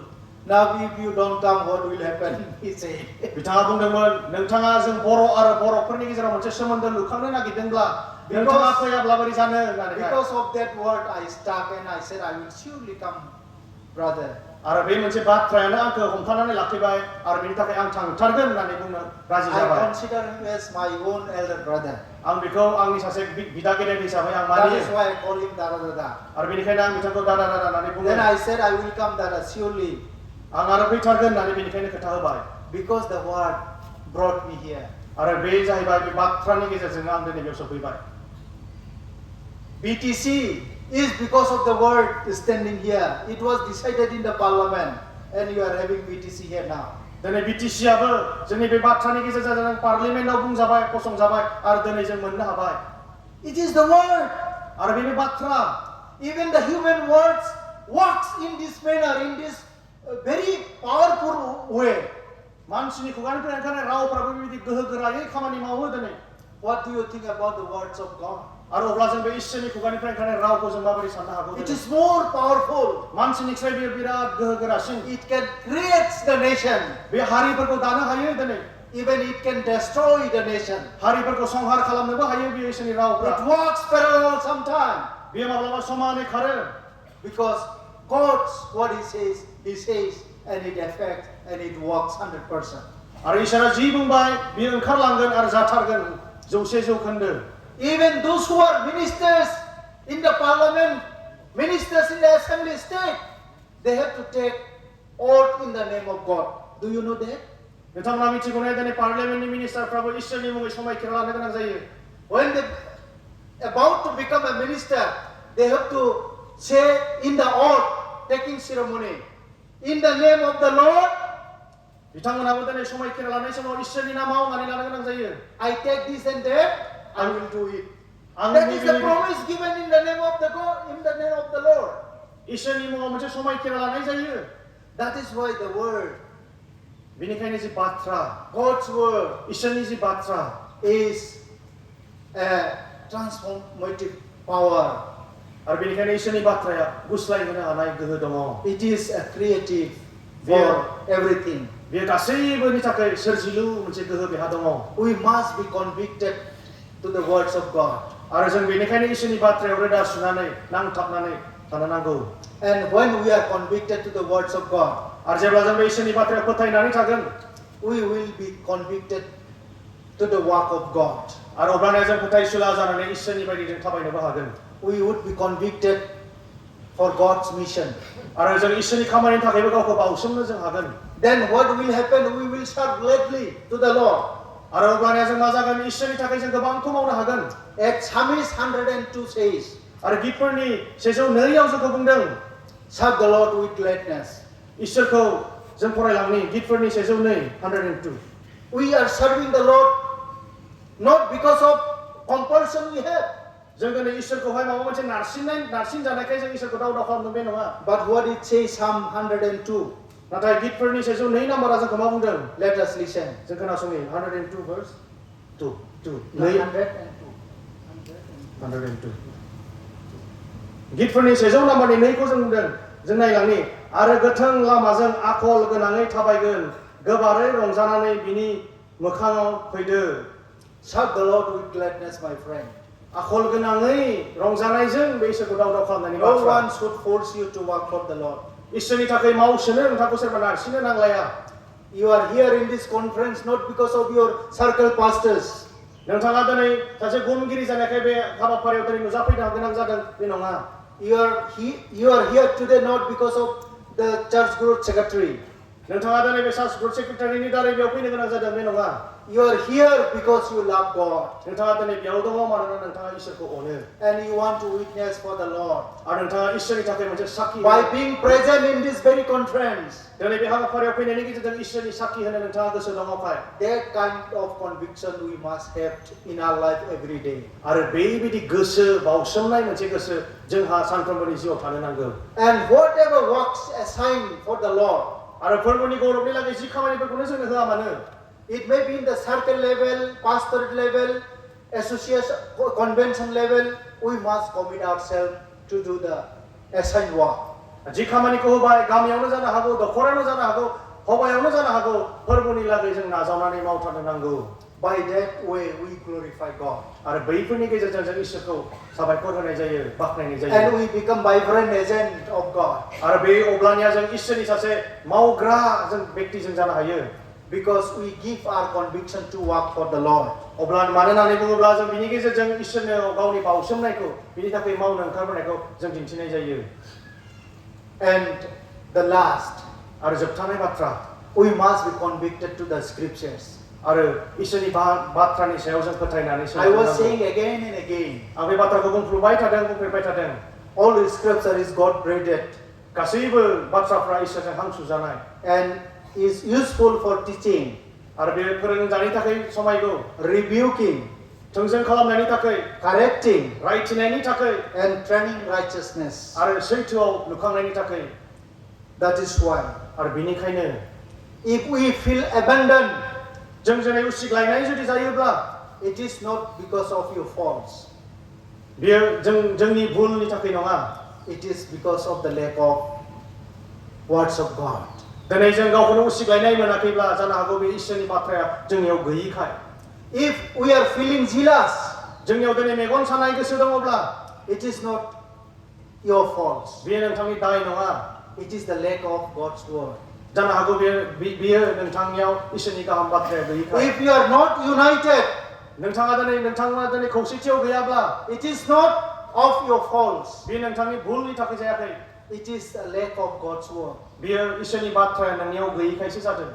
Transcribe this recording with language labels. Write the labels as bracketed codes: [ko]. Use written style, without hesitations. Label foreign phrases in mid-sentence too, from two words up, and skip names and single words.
[en] Now if you don't come, what will happen? He said. [brx] बिथाङा बुंदोंमोन नोंथाङा जों बर' आरो बर'फोरनि गेजेराव मोनसे सोमोन्दो लुखांनो नागिरदोंब्ला नोंथाङा फैयाब्ला बोरै जानो होननानै [en] Because of that word, I stuck and I said, I will surely come, brother. [brx] आरो बे मोनसे बाथ्रायानो आंखौ हमथानानै लाखिबाय आरो बेनि थाखाय आं थांथारगोन होननानै बुंनो राजि [en] I [brx] जाबाय [en] consider him as my own elder brother. [brx] आं बेखौ आंनि सासे बिदा गेदेर हिसाबै आं [en] That [brx] मानियो [en] is why I call him Dada Dada. [brx] आरो बेनिखायनो आं बिथांखौ दादा दादा होननानै बुङो [en] Then I said, I will come, Dada, surely. [brx] आं आरो फैथारगोन होननानै बेनिखायनो खोथा होबाय [en] Because the word brought me here. [brx] आरो बे जाहैबाय बे बाथ्रानि गेजेरजोंनो आं दिनै बेयाव सफैबाय [en] BTC is because of the word standing here. It was decided in the parliament and you are having BTC here now. [brx] दिनै बिटिसिआबो जोंनि बे बाथ्रानि गेजेरजों जों पार्लिमेन्टआव बुंजाबाय फसंजाबाय आरो दिनै जों मोननो हाबाय [en] It is the word. [brx] आरो बे बाथ्रा [en] Even the human words works in this manner, in this very powerful way. [brx] मानसिनि खुगानिफ्राय ओंखारनाय रावफ्राबो बेबायदि गोहो गोरायै खामानि मावो दिनै [en] What do you think about the words of God? [brx] आरो अब्ला जों बे इसोरनि खुगानिफ्राय ओंखारनाय रावखौ जों माबोरै साननो हागौ [en] It is more powerful. [brx] मानसिनिफ्राय बेयो बिराद गोहो गोरासिन [en] It can create the nation. [brx] बे हारिफोरखौ दानो हायो दिनै [en] Even it can destroy the nation. [brx] हारिफोरखौ संहार खालामनोबो हायो बेयो इसोरनि रावफ्रा [en] It works parallel sometimes. [brx] बेयो माब्लाबा समानै खारो [en] Because God's what He says, and it affects and it works 100%. [brx] आरो इसोरा जि बुंबाय बेयो ओंखारलांगोन आरो जाथारगोन 100% [en] Even those who are ministers in the parliament, Ministers in the assembly state, they have to take oath in the name of God. Do you know that? [brx] नोंथांमोना मिथिगौ ना दिनै पार्लियामेन्टनि मिनिस्टारफ्राबो इसोरनि मुङै समायखिरा लानो गोनां जायो [en] When they about to become a minister, they have to say in the oath taking ceremony, in the name of the Lord, [brx] बिथांमोनाबो दिनै समायखिरा लानाय समाव इसोरनि नामाव होननानै लानो गोनां जायो [en] I take this and that, I will do it. [brx] आं [en] That is the promise given in the name of the God, in the name of the Lord. [brx] इसोरनि मुङाव मोनसे समायखिरा लानाय जायो [en] That is why the word, [brx] बेनिखायनो जि बाथ्रा [en] God's word, [brx] इसोरनि जि बाथ्रा [en] is a transformative power. [brx] आरो बेनिखायनो इसोरनि बाथ्राया गुस्लायहोनो हानाय गोहो दङ [en] It is a creative for everything. [brx] बेयो गासैबोनि थाखाय सोरजिलु मोनसे गोहो बेहा दङ [en] We must be convicted to the words of God. [brx] आरो जों बेनिखायनो इसोरनि बाथ्रायाव रोदा सुनानै नांथाबनानै थानो नांगौ [en] And when we are convicted to the words of God, [brx] आरो जेब्ला जों बे इसोरनि बाथ्रायाव फोथायनानै थागोन [en] we will be convicted to the work of God. [brx] आरो अब्लाना जों फोथायसुला जानानै इसोरनि बायदि जों थाबायनोबो हागोन [en] We would be convicted for God's mission. [brx] आरो जों इसोरनि खामानिनि थाखायबो गावखौ बाउसोमनो जों हागोन [en] Then what will happen? We will serve gladly to the Lord. [brx] आरो अब्लाना जों मा जागोन इसोरनि थाखाय जों गोबांखौ मावनो हागोन [en] At Psalms 102 says, [brx] आरो गीतफोरनि 102आव जोंखौ बुंदों [en] serve the Lord with gladness. [brx] इसोरखौ जों फरायलांनि गीतफोरनि 102 [en] We are serving the Lord not because of compulsion we have, [brx] जों दिनै इसोरखौहाय माबा मोनसे नारसिन जानायखाय जों इसोरखौ दाव खालामदों बे नङा [en] but what it says Psalm 102. [brx] नाथाय गीतफोरनि 102 नाम्बारा जोंखौ मा बुंदों [en] Let us listen. [brx] जों खोनासंनि 102 verse 2 [en] 102. [brx] 102 गीतफोरनि 100 नाम्बारनि 2खौ जों बुंदों जों नायलांनि आरो गोथों लामाजों आखल गोनाङै थाबायगोन गोबारै रंजानानै बिनि मोखाङाव फैदो [en] Serve the Lord with gladness, my friend. [brx] आखल गोनाङै रंजानायजों बे इसोरखौ दाव खालामनायनि [en] No [brx] बाथ्रा [en] one should force you to work for the Lord. [brx] इसोरनि थाखाय मावसोनो नोंथांखौ सोरबा नारसिननो नांलाया [en] You are here in this conference not because of your circle pastors. [brx] नोंथाङा दिनै सासे गुमगिरि जानायखाय बे हाबाफारियाव दिनै नुजाफैनो गोनां जादों बे नङा [en] You are here today not because of the church growth secretary. [brx] नोंथाङा दिनै बे [en] church group [brx] सेक्रेटारिनि दारै बेयाव फैनो गोनां जादों बे नङा [en] You are here because you love God [brx] नोंथाङा दिनै बेयाव दङ मानोना नोंथाङा इसोरखौ अनो [en] and you want to witness for the Lord. [brx] आरो नोंथाङा इसोरनि थाखाय मोनसे साखि [en] By being present in this very conference, [brx] दिनै बे हाबाफारियाव फैनायनि गेजेरजों इसोरनि साखि होनो नोंथाङा गोसो दङखाय [en] that kind of conviction we must have in our life every day. [brx] आरो बेबायदि गोसो बाउसोमनाय मोनसे गोसो जोंहा सानफ्रोमबोनि जिउआव थानो नांगौ [en] And whatever works assigned for the Lord, [brx] आरो फोरबोनि गौरबनि लागै जि खामानिफोरखौनो जोंनो होआ मानो [en] it may be in the circle level, pastorate level, association, convention level, we must commit ourselves to do the assigned work. [brx] जि खामानिखौ होबाय गामियावनो जानो हागौ दखरावनो जानो हागौ हबायावनो जानो हागौ फोरबोनि लागै जों नाजावनानै मावथारनो नांगौ [en] By that way we glorify God. [brx] आरो बैफोरनि गेजेरजों जों इसोरखौ साबायखर होनाय जायो बाख्नायनाय जायो [en] And we become vibrant agent of God. [brx] आरो बे अब्लानिया जों इसोरनि सासे मावग्रा जों व्यक्ति जों जानो हायो [en] Because we give our conviction to work for the Lord. [brx] अब्ला मानो होननानै बुङोब्ला जों बिनि गेजेरजों इसोरनो गावनि बाउसोमनायखौ बिनि थाखाय मावनो ओंखारबोनायखौ जों दिन्थिनाय जायो [en] And the last, [brx] आरो जोबथानाय बाथ्रा [en] we must be convicted to the scriptures. [brx] आरो इसोरनि बाथ्रानि सायाव जों फोथायनानै [en] I was saying again and again, [brx] आं बे बाथ्राखौ बुंफ्रुबाय थादों [en] all scripture is God breathed [brx] गासैबो बाथ्राफ्रा इसोरजों हांसुजानाय [en] and is useful for teaching, [brx] आरो बे फोरोंजानायनि थाखाय समायगौ [en] rebuking, [brx] थोंजों खालामनायनि थाखाय [en] correcting, [brx] रायथिनायनि थाखाय [en] and training righteousness. [brx] आरो सैथोआव लुखांनायनि थाखाय [en] That is why, [brx] आरो बेनिखायनो [en] if we feel abandoned, [brx] जों दिनै उसिग्लायनाय जुदि जायोब्ला [en] it is not because of your faults. [brx] बेयो जोंनि भुलनि थाखाय नङा [en] It is because of the lack of words of God. [brx] दिनै जों गावखौनो उसिग्लायनाय मोनाखैब्ला जानो हागौ बे इसोरनि बाथ्राया जोंनियाव गैयिखाय [en] If we are feeling jealous, [brx] जोंनियाव दिनै मेगन सानाय गोसो दङब्ला [en] it is not your faults. [brx] बेयो नोंथांनि दाय नङा [en] It is the lack of God's word. [brx] जानो हागौ बेयो नोंथांनियाव इसोरनि गाहाम बाथ्राया गैयिखाय [en] If you are not united, [brx] नोंथाङा दिनै खौसेथियाव गैयाब्ला [en] it is not of your faults. [brx] बे नोंथांनि भुलनि थाखाय जायाखै [en] It is a lack of God's word. [brx] बियो इसोरनि बाथ्राया नोंनियाव गैयैखायसो जादों